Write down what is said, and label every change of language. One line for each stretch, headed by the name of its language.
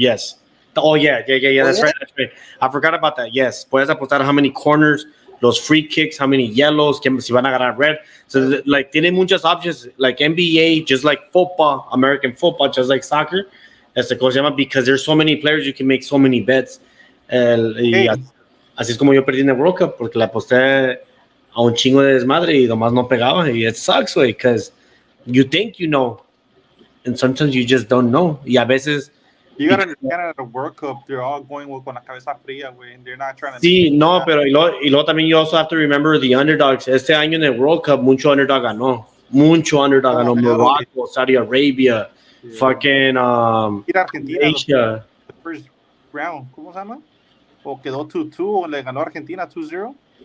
English: Yes. Oh yeah. That's right. I forgot about that. Yes.
Spanish: Puedes apostar
English: how many corners, los free kicks, how many yellows,
Spanish: si van a agarrar
English: red. So like
Spanish: tiene muchas
English: options, like NBA, just like football, American football, just like soccer.
Spanish: ¿Cómo se llama?
English: Because there's so many players, you can make so many bets.
Spanish: Así es como yo perdí en el World Cup, porque le aposté a un chingo de desmadre y nomás no pegaba.
English: Y it sucks, way, because you think you know, and sometimes you just don't know.
Spanish: Y a veces...
English: You gotta understand at a World Cup, they're all going
Spanish: con la cabeza fría, güey,
English: and they're not trying to...
Spanish: Sí, no, pero y luego también
English: you also have to remember the underdogs.
Spanish: Este año en el World Cup, mucho underdog ganó.
English: Morocco, Saudi Arabia, fucking Argentina, Asia. The first round,
Spanish: ¿cómo se llama? O quedó 2-2, o le ganó Argentina 2-0.